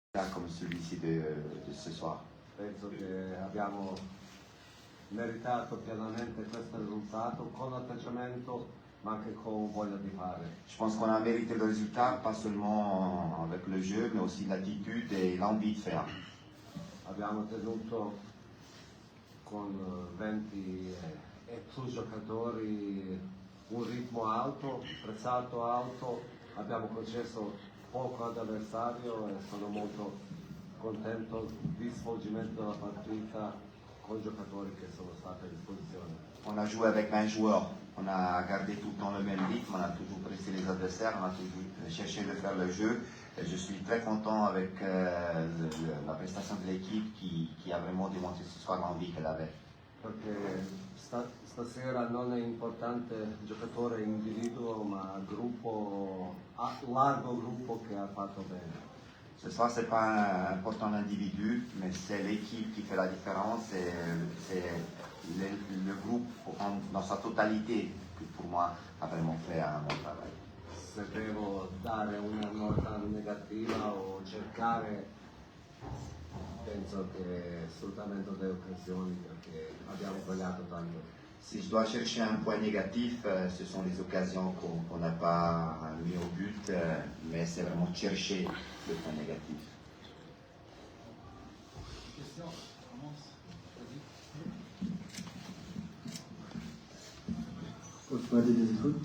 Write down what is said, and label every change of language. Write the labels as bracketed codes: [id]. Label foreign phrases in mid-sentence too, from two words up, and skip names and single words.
[fr] Comme celui-ci de ce soir. [it] Penso che abbiamo meritato pienamente questo risultato con atteggiamento ma anche con voglia di fare. [fr] Je pense qu'on a mérité le résultat, pas seulement avec le jeu, mais aussi l'attitude et l'envie de faire. [it] Abbiamo tenuto con 20 e più giocatori un ritmo alto, prezzato alto, abbiamo concesso poco ad avversario e sono molto contento di svolgimento della partita con giocatori che sono stati a disposizione. [fr] On a joué avec 20 joueurs, on a gardé tout le temps le même rythme, on a toujours pressé les adversaires, on a toujours cherché de faire le jeu. Et je suis très content avec la prestation de l'équipe qui a vraiment démontré ce soir l'envie qu'elle avait. [it] Perché stasera non è importante il giocatore individuo, ma il gruppo, largo gruppo che ha fatto bene. [fr] Ce soir, ce n'est pas important l'individu, mais c'est l'équipe qui fait la différence et c'est le groupe dans sa totalité qui, pour moi, a vraiment fait un bon travail. [it] Se devo dare una nota negativa o cercare, penso che sfruttamento delle occasioni perché abbiamo sbagliato tanto. [fr] Si je dois chercher un point négatif, ce sont les occasions qu'on n'a pas mis au but, mais c'est vraiment chercher le point négatif. Coach Madé des écoutes.